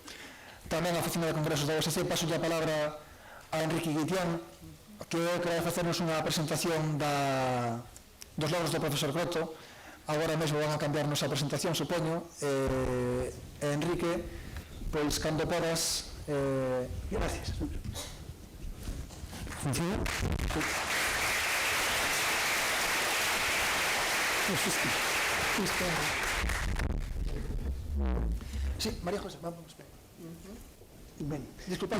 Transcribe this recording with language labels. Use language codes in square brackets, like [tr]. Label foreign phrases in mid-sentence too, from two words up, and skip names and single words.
[gl] Tamén a Oficina de Congresos da OSC, paso a palabra a Enrique Guitián, que vai facernos unha presentación dos logros do profesor Croto. Agora mesmo van a cambiarnos a presentación, supoño. Enrique, pois, cando podas, gracias. [es] Funciona? Sí, María José, vamos. Bien, disculpa.